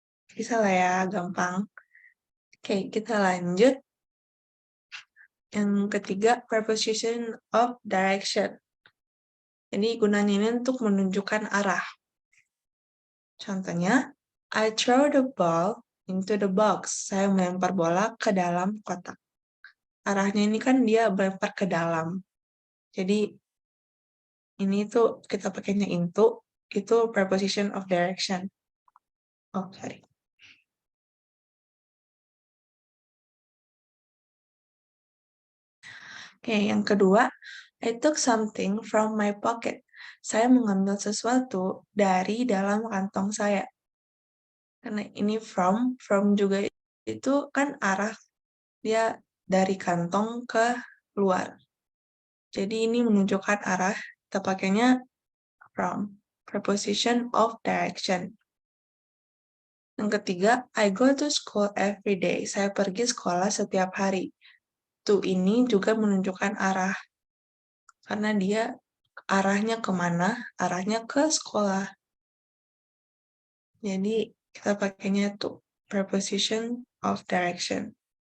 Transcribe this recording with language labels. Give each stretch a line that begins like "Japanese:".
Indonesian: Bisa lah ya, gampang. Oke, kita lanjut. Yang ketiga, preposition of direction. Jadi gunanya ini untuk menunjukkan arah. Contohnya,
English: I throw the ball into the box.
Indonesian: Saya melempar bola ke dalam kotak. Arahnya ini kan dia melempar ke dalam. Jadi ini tuh kita pakainya into, itu preposition of direction.
English: Oh, sorry. Oke,
Indonesian: yang kedua,
English: I took something from my pocket.
Indonesian: Saya mengambil sesuatu dari dalam kantong saya. Karena ini from juga itu kan arah dia dari kantong ke luar. Jadi ini menunjukkan arah, kita pakainya from, preposition of direction. Yang ketiga,
English: I go to school every day.
Indonesian: Saya pergi sekolah setiap hari. To ini juga menunjukkan arah. Karena dia arahnya kemana? Arahnya ke sekolah. Jadi kita pakainya to, preposition of direction.